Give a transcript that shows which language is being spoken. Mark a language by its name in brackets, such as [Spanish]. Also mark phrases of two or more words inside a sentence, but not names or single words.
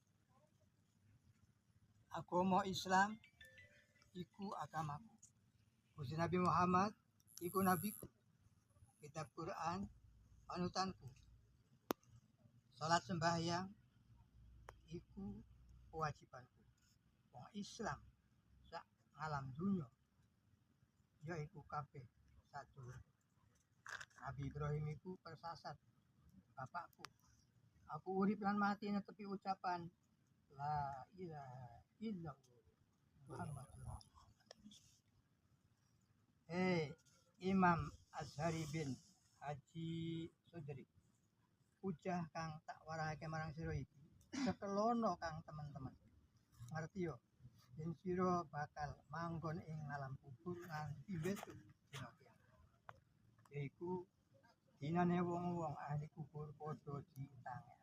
[Javanese] agama Islam iku agamaku, Gusti Nabi Muhammad iku nabiku, kitab Quran panutanku, salat sembahyang iku kewajibanku. Wong Islam sak alam dunya yaiku kabeh sadulur. Nabi Ibrahim iku persasat bapakku. Aku urip lan mati netepi ucapan [Arabic] لا إله إلا الله محمد [Javanese] Imam Azhari bin Haji Sudri, ujah kang tak warahake marang sira iki sekelono kang teman-teman ngerti yo yen sira bakal manggon ing alam kubur nganti besok dina kiamat, yaiku dinane wong-wong ahli kubur padha ditangekake.